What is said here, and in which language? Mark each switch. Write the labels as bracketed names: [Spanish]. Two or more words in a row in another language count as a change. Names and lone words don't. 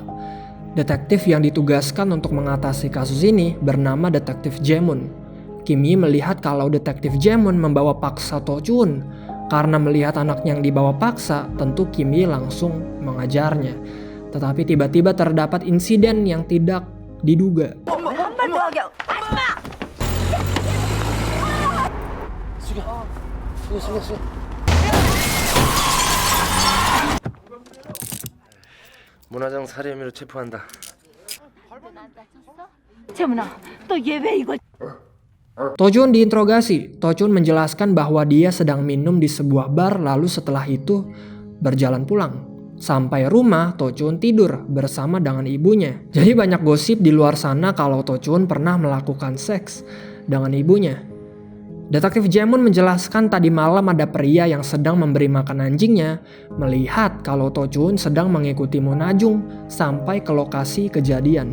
[Indonesian] Detektif yang ditugaskan untuk mengatasi kasus ini bernama Detektif Jaemun. Kim Yi melihat kalau Detektif Jaemun membawa paksa To Chun. Karena melihat anaknya yang dibawa paksa, tentu Kim Yi langsung mengajarnya. Tetapi tiba-tiba terdapat insiden yang tidak diduga. [Korean] 문화장 살해 혐의로 체포한다. 재문아, 또 얘 왜 이거? [Indonesian] To Chun diinterogasi. To Chun menjelaskan bahwa dia sedang minum di sebuah bar lalu setelah itu berjalan pulang. Sampai rumah, To Chun tidur bersama dengan ibunya. Jadi banyak gosip di luar sana kalau To Chun pernah melakukan seks dengan ibunya. Detektif Jaemun menjelaskan tadi malam ada pria yang sedang memberi makan anjingnya melihat kalau To Chun sedang mengikuti Munajung sampai ke lokasi kejadian.